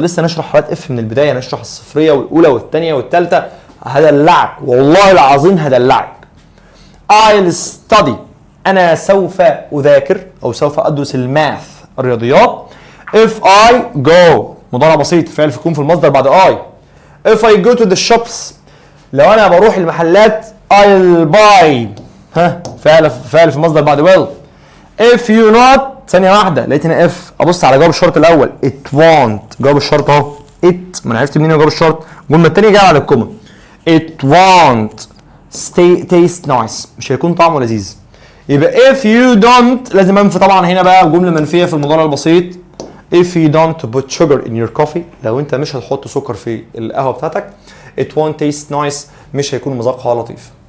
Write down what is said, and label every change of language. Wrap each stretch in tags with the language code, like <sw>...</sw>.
<ar>لسه نشرح حالات if من البداية، نشرح الصفرية والأولى والثانية والثالثة، هدلعك والله العظيم هدلعك. I'll study أنا سوف أذاكر أو سوف أدرس الماث الرياضيات. if I go مضارع بسيط فعل يكون في المصدر بعد I.</ar> <en>if I go to the shops</en> <ar>لو أنا بروح المحلات I'll buy فعل في المصدر بعد will. if you not ثانية واحدة لقيت هنا if أبص على جواب الشرط الأول it won't جواب الشرط أهو it ما أنا عرفت منين جواب الشرط. الجملة الثانية جاية على الكومن</ar> <en>it won't taste nice</en> <ar>مش هيكون طعمه لذيذ. يبقى</ar> <en>if you don't لازم انفي طبعا هنا بقى جمله منفيه في المضارع البسيط if you don't put sugar in your coffee</en> <ar>لو انت مش هتحط سكر في القهوه بتاعتك</ar> <en>it won't taste nice</en> <ar>مش هيكون مذاقها لطيف.</ar>